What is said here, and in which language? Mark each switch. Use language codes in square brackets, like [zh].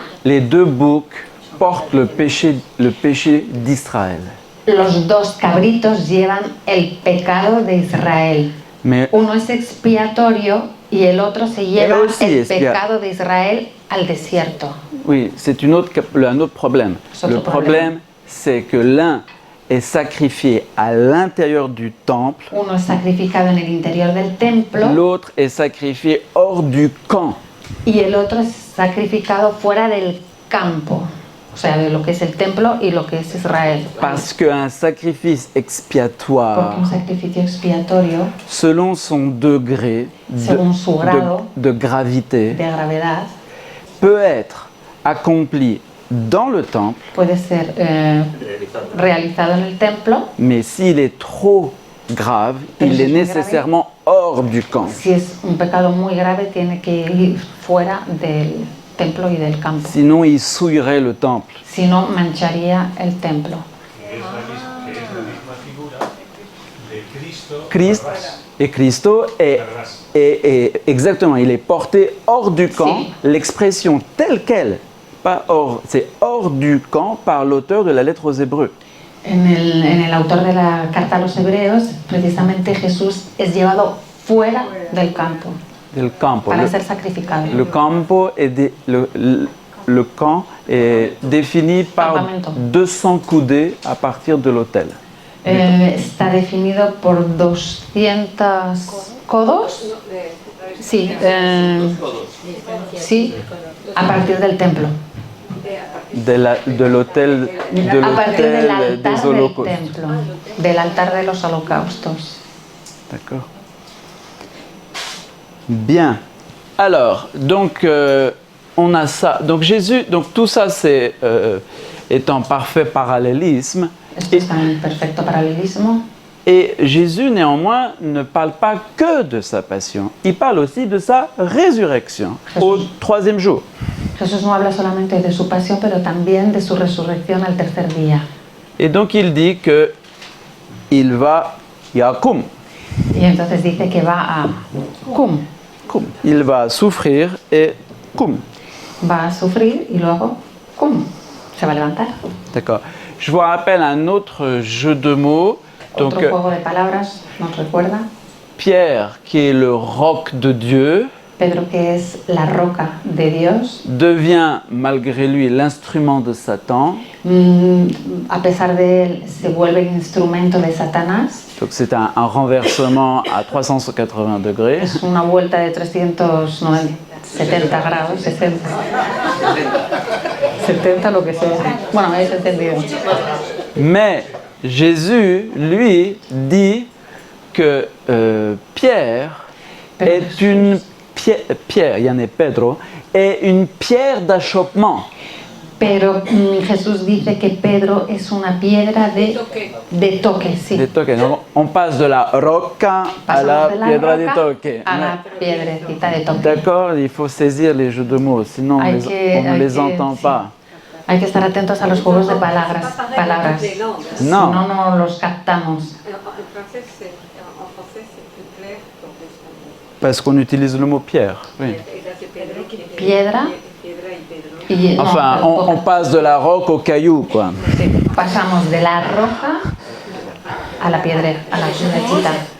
[fr] Les deux boucs portent le péché d'Israël. [es] Los dos cabritos llevan el pecado de Israel. [fr] Mais [es] Uno es expiatorio y el otro se lleva Pero sí, el es que- pecado de Israel al desierto. [fr] oui, c'est un autre problème. C'est autre Le problème, c'est que l'un est sacrifié à l'intérieur du temple, [es] Uno es sacrificado en el interior del templo [fr] l'autre est sacrifié hors du camp. [es] y el otro es sacrificado fuera del campo, o sea, de lo que es el templo y lo que es Israel. [fr] Parce qu'un sacrifice [es] Porque [fr] expiatoire, [es] un sacrificio expiatorio, [fr] selon son degré [es] Según su grado [fr] de gravité, [es] de gravedad, [fr] peut être accompli dans le temple, [es] puede ser realizado en el templo. [fr] mais s'il est trop grave, [es] Pero [fr] il [es] si [fr] est [es] es muy [fr] nécessairement hors du camp. [es] Si es un pecado muy grave, tiene que ir fuera del templo y del campo. [fr] Sinon, il souillerait le temple. [es] Si no, mancharía el templo. Que es la misma figura de Cristo. [fr] Christ [es] Barrabás. [fr] et Christo est, [es] Barrabás. [fr] exactement, il est porté hors du camp. [es] Si. [fr] L'expression telle quelle, pas hors, c'est hors du camp par l'auteur de la lettre aux Hébreux. [es] En el autor de la carta a los hebreos, precisamente Jesús es llevado fuera del campo [fr] Le campo. [es] para ser sacrificado. [fr] Le campo est le camp est défini par [es] Campamento. [fr] 200 coudées à partir de l'autel. [es] Está definido por 200 codos. Sí, sí, a partir del templo. [fr] De l'autel [es] A partir del altar [fr] des [es] del [fr] holocaustes. [es] templo, del altar de los holocaustos. [fr] D'accord. Bien. Alors, donc, on a ça. Donc, Jésus, donc tout ça, c'est est en parfait parallélisme. [es] Esto está en perfecto paralelismo. [fr] Et Jésus, néanmoins, ne parle pas que de sa passion. Il parle aussi de sa résurrection au troisième jour. [es] Jesús no habla solamente de su pasión, pero también de su resurrección al tercer día. [fr] Et donc, il dit que il va yakum. [es] Y entonces dice que va a cum, [fr] Kum. Il va souffrir et kum. [es] va a sufrir y luego cum, se va a levantar. [fr] D'accord. Je vous rappelle un autre jeu de mots. Donc, [es] Otro juego de palabras nos recuerda. [fr] Pierre, qui est le roc de Dieu, [es] Pedro, que es la roca de Dios, [fr] devient malgré lui l'instrument de Satan. [es] a pesar de él, se vuelve el instrumento de Satanás. [fr] Donc c'est un renversement à 380 degrés. [es] Es una vuelta de 370 grados, 60. 70, lo que sea. Bueno, me habéis entendido. [fr] Mais Jésus, lui, dit que Pierre est une Pierre, Yanné Pedro, est une pierre d'achoppement. [es] Pero Jesús dice que Pedro es una piedra de toque, sí. De toque, ¿no? [fr] On passe de la roca à la [es] Pasamos de la piedra de roca toque. a la piedrecita de toque. [fr] D'accord, il faut saisir les jeux de mots, sinon on ne les entend pas. [es] Hay que estar atentos a los juegos de palabras. Si No. no, no los captamos. [fr] En français, c'est plus clair qu'en espagnol. Parce qu'on utilise le mot pierre. Oui. Et là, c'est Pedro. [es] Piedra. Piedra y Pedro. Y, no, [fr] Enfin, on passe de la roque au caillou, quoi. [es] sí, pasamos de la roca a la piedra, a la piedrecita.